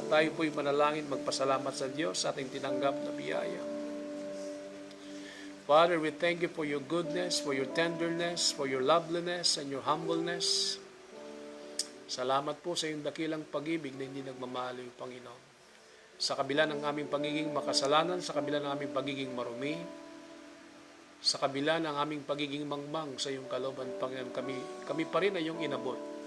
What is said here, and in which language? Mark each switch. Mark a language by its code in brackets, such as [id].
[tl] Tayo po'y manalangin, magpasalamat sa Diyos sa ating tinanggap na biyaya. [en] Father, we thank you for your goodness, for your tenderness, for your loveliness, and your humbleness. [tl] Salamat po sa iyong dakilang pag-ibig na hindi nagmamahal yung Panginoon. Sa kabila ng aming pagiging makasalanan, sa kabila ng aming pagiging marumi, sa kabila ng aming pagiging mangmang sa iyong kalooban, Panginoon, kami pa rin ay iyong inabot.